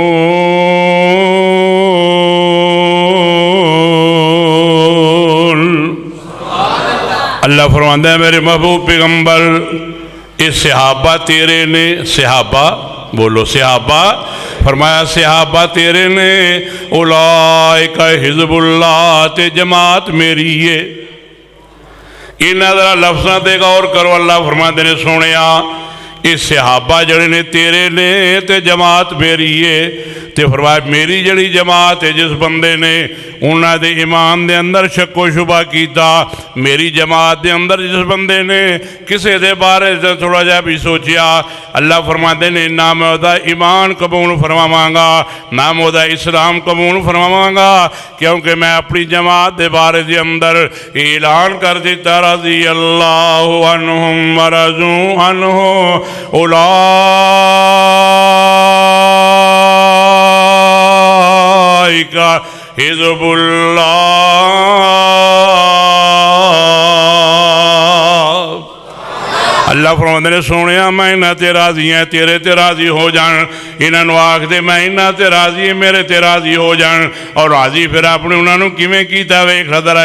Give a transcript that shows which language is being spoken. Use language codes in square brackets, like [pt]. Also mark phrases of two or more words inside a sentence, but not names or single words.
[pa] اللہ فرماتا ہے میرے محبوب پیغمبر یہ صحابہ تیرے نے، صحابہ بولو صحابہ، فرمایا صحابہ تیرے نے، [ar] اولئک حزب اللہ [pa] تے جماعت میری ہے، ਇਨ੍ਹਾਂ ਜ਼ਰਾ ਲਫ਼ਜ਼ਾਂ ਤੇ ਗੌਰ ਕਰੋ। ਅੱਲਾਹ ਫ਼ਰਮਾਤੇ ਨੇ ਸੋਨੀਆ ਯੇ ਸਹਾਬਾ ਜੜੇ ਨੇ ਤੇਰੇ ਨੇ ਤੇ ਜਮਾਤ ਮੇਰੀ ਹੈ। ਤੇ ਫ਼ਰਮਾਇਆ ਮੇਰੀ ਜੜੀ ਜਮਾਤ ਹੈ ਜਿਸ ਬੰਦੇ ਨੇ ਉਨ੍ਹਾਂ ਦੇ ਈਮਾਨ ਦੇ ਅੰਦਰ ਸ਼ੱਕੋ ਸ਼ੁਬਾ ਕੀਤਾ, ਮੇਰੀ ਜਮਾਤ ਦੇ ਅੰਦਰ ਜਿਸ ਬੰਦੇ ਨੇ ਕਿਸੇ ਦੇ ਬਾਰੇ ਚ ਥੋੜ੍ਹਾ ਜਾ ਭੀ ਸੋਚਿਆ, ਅੱਲਾਹ ਫ਼ਰਮਾਤੇ ਨੇ ਨਾ ਮੈਂ ਉਹਦਾ ਈਮਾਨ ਕਬੂਲ ਫ਼ਰਮਾਵਾਂਗਾ ਨਾ ਮੈਂ ਉਹਦਾ ਇਸਲਾਮ ਕਬੂਲ ਫ਼ਰਮਾਵਾਂਗਾ, ਕਿਉਂਕਿ ਮੈਂ ਆਪਣੀ ਜਮਾਤ ਦੇ ਬਾਰੇ ਦੇ ਅੰਦਰ ਐਲਾਨ ਕਰ ਦਿੱਤਾ [ar] رضي الله عنهم و رضوا عنه أولئك حزب الله. [pa] ਅੱਲਾਹ ਫ਼ਰਮਾਤੇ ਨੇ ਸੋਨੀਆ ਮੈਂ ਇਨ੍ਹਾਂ ਤੇ ਰਾਜ਼ੀ ਹਾਂ, ਤੇਰੇ ਤੇ ਰਾਜ਼ੀ ਹੋ ਜਾਣ। ਇਨ੍ਹਾਂ ਨੂੰ ਆਖ ਦੇ ਮੈਂ ਇਨ੍ਹਾਂ ਤੇ ਰਾਜ਼ੀ ਹੈ, ਮੇਰੇ ਤੇ ਰਾਜ਼ੀ ਹੋ ਜਾਣ। ਔਰ ਰਾਜ਼ੀ ਫਿਰ ਆਪਣੇ ਉਨ੍ਹਾਂ ਨੂੰ ਕਿਵੇਂ ਕੀਤਾ ਵੇਖ ਜ਼ਰਾ।